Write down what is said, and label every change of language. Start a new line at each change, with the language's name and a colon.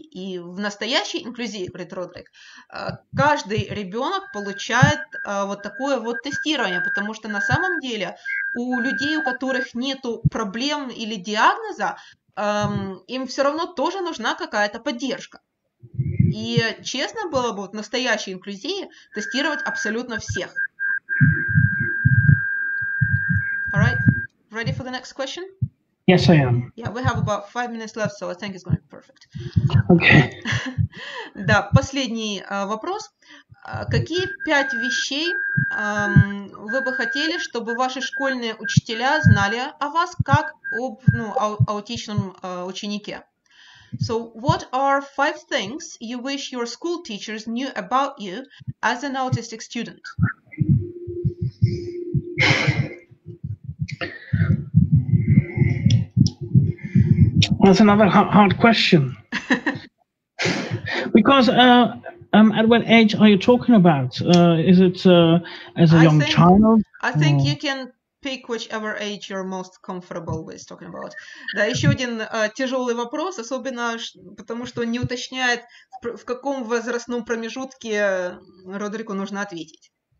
Russian: И в настоящей инклюзии, говорит Родрик, каждый ребенок получает вот такое вот тестирование, потому что на самом деле у людей, у которых нету проблем или диагноза, им все равно тоже нужна какая-то поддержка. И честно было бы в настоящей инклюзии тестировать абсолютно всех.
English: All right, ready for the next question? Yes, I am. Yeah, we have about 5 minutes left, so I think it's going to be perfect. Okay.
Russian: Да, последний вопрос. Какие 5 вещей вы бы хотели, чтобы ваши школьные учителя знали о вас как об аутичном ученике?
English: So, what are 5 things you wish your school teachers knew about you as an autistic student? That's another hard question. Because at what age are you talking about? Is it as a young child? I think you can pick whichever age you're most comfortable with talking about.
Russian: Да, еще один тяжелый вопрос, особенно потому, что он не уточняет, в каком возрастном промежутке Родрику нужно ответить.